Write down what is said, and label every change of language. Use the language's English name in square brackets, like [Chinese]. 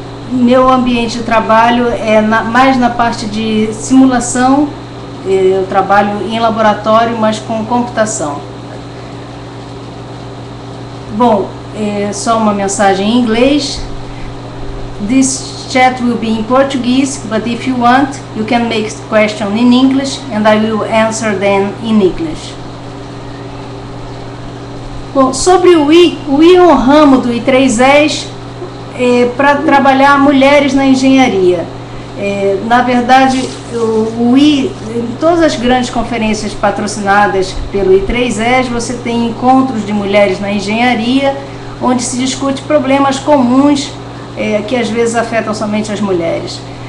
[Portuguese] Meu ambiente de trabalho é mais na parte de simulação. Eu trabalho em laboratório, mas com computação. Bom, só uma mensagem em inglês. [English] This chat will be in Portuguese, but if you want, you can make question in English and I will answer them in English. [Portuguese] Bom, sobre o I é um ramo do I3Es para trabalhar mulheres na engenharia. Na verdade, o I, em todas as grandes conferências patrocinadas pelo I3Es, você tem encontros de mulheres na engenharia, onde se discute problemas comuns que às vezes afetam somente as mulheres.